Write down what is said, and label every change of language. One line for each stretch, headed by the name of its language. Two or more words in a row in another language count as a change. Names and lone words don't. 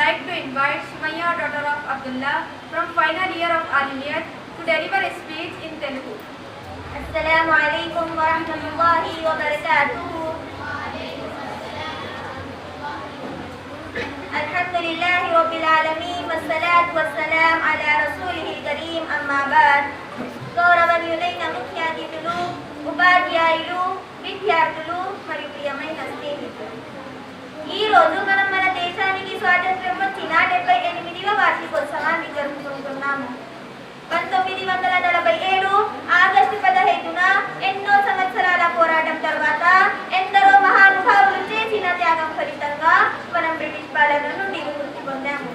English: to invite Sumaya, daughter of Abdullah, from final year of Aliyat, to deliver a speech in Telugu.
Arabic: السلام عليكم ورحمة الله وبركاته. الحمد لله رب العالمين والصلاة والسلام على رسوله الكريم أما بعد.
Telugu: గౌరవనీయులైన ముఖ్య అతిథులు, ఉపాధ్యాయులు, విద్యార్థులు మరియు ప్రియమైన స్నేహితులు, ఈరోజు మనం మన దేశానికి స్వాతంత్ర్యం వచ్చిన 78వ వార్షికోత్సవాన్ని జరుపుకుంటున్నాము. 1947 ఆగస్టు 15న ఎన్నో సంవత్సరాల పోరాటం తర్వాత ఎందరో మహానుభావులు చేసిన త్యాగం ఫలితంగా మనం బ్రిటిష్ పాలన నుండి విముక్తి పొందాము.